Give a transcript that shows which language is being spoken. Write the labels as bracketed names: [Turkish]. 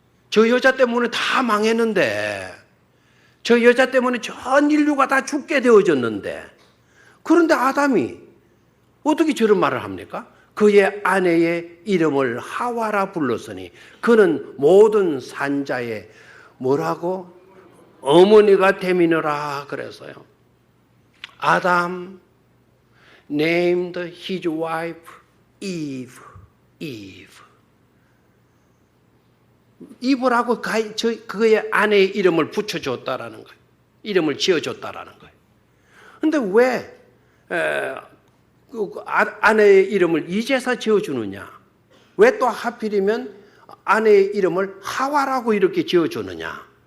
[Korean] 저 여자 때문에 다 망했는데, 저 여자 때문에 전 인류가 다 죽게 되어졌는데, 그런데 아담이 어떻게 저런 말을 합니까? 그의 아내의 이름을 하와라 불렀으니 그는 모든 산자의 뭐라고? 어머니가 됨이더라 그랬어요. [English] 아담 named his wife Eve. [Korean] 이브라고 그의 아내의 이름을 붙여줬다라는 거예요. 이름을 지어줬다라는 거예요. 그런데 왜 아내의 이름을 이제서 지어주느냐? 왜 또 하필이면 아내의 이름을 하와라고 이렇게 지어주느냐?